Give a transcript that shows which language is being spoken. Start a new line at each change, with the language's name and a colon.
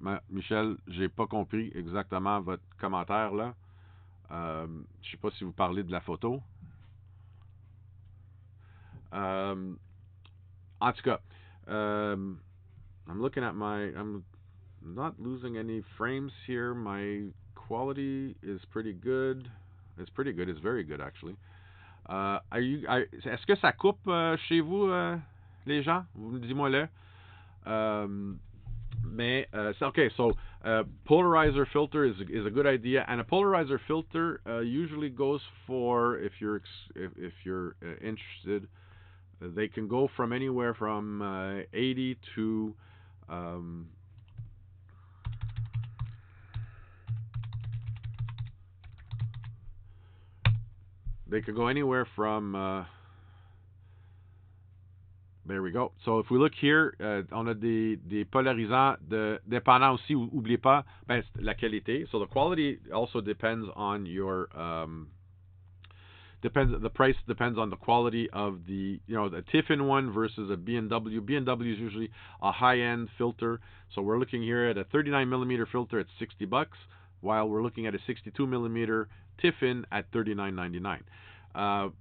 French: Michel, j'ai pas compris exactement votre commentaire là. Je sais pas si vous parlez de la photo. En tout cas,
English: I'm looking at I'm not losing any frames here. My quality is pretty good. It's pretty good. It's very good actually.
French: Est-ce que ça coupe chez vous, les gens? Vous dis-moi le.
English: Okay. So polarizer filter is a good idea, and a polarizer filter usually goes for, if you're interested, they can go from anywhere from 80 to they could go anywhere from There we go. So if we look here,
French: on a des polarisants dépendant aussi, oubliez pas, la qualité.
English: So the quality also depends on your the price depends on the quality of the Tiffin one versus a B&W. B&W is usually a high-end filter. So we're looking here at a 39 millimeter filter at $60, while we're looking at a 62 millimeter Tiffin at $39.99.